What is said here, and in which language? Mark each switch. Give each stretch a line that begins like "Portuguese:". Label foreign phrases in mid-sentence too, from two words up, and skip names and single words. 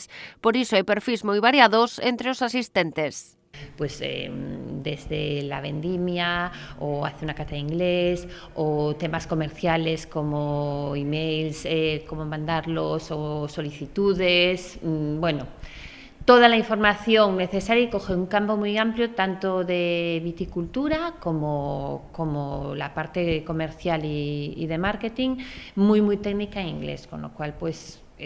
Galician: Por iso hai perfis moi variados entre os asistentes.
Spanish: Pues desde la vendimia o hacer una cata de inglés o temas comerciales como emails, cómo mandarlos o solicitudes, bueno, toda la información necesaria y coge un campo muy amplio tanto de viticultura como la parte comercial y de marketing, muy técnica en inglés, con lo cual pues